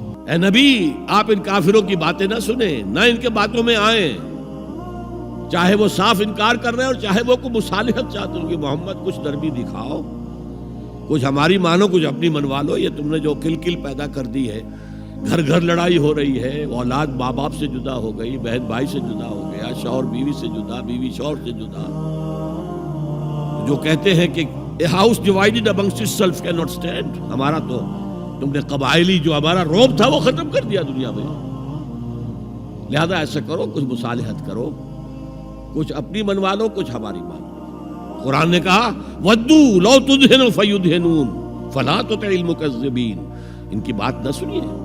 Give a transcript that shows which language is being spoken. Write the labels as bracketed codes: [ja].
[ur] اے نبی آپ ان کافروں کی باتیں نہ سنیں، نہ ان کے باتوں میں آئیں، چاہے وہ صاف انکار کر رہے ہیں اور چاہے وہ کوئی مصالحت چاہتے ہو کہ محمد کچھ نرمی دکھاؤ، کچھ ہماری مانو، کچھ اپنی منوا لو. یہ تم نے جو کل پیدا کر دی ہے، گھر گھر لڑائی ہو رہی ہے، اولاد ماں باپ سے جدا ہو گئی، بہن بھائی سے جدا ہو گیا، شوہر بیوی سے جدا، بیوی شوہر سے جدا. جو کہتے ہیں کہ [en] a house divided amongst itself cannot stand. [ur] ہمارا تو تم نے قبائلی جو ہمارا روب تھا وہ ختم کر دیا دنیا میں. لہذا ایسا کرو، کچھ مصالحت کرو، کچھ اپنی منوا لو، کچھ ہماری مان لو. قرآن نے کہا [ar] وَدُّوا لَوْ تُدْهِنُوا فَيُدْهِنُونَ فَلَا تُطِعِ الْمُكَذِّبِينَ. [ur] ان کی بات نہ سنیے.